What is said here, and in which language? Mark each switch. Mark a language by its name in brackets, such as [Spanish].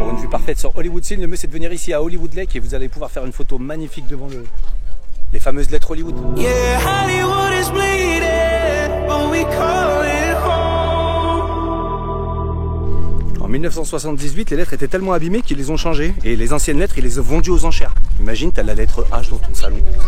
[French] Parfaite sur Hollywood Scene, le mieux c'est de venir ici à Hollywood Lake et vous allez pouvoir faire une photo magnifique devant les fameuses lettres Hollywood. [English] Yeah, Hollywood is bleeding, but we call it home. [French] En 1978, les lettres étaient tellement abîmées qu'ils les ont changées et les anciennes lettres, ils les ont vendues aux enchères. Imagine, t'as la lettre H dans ton salon.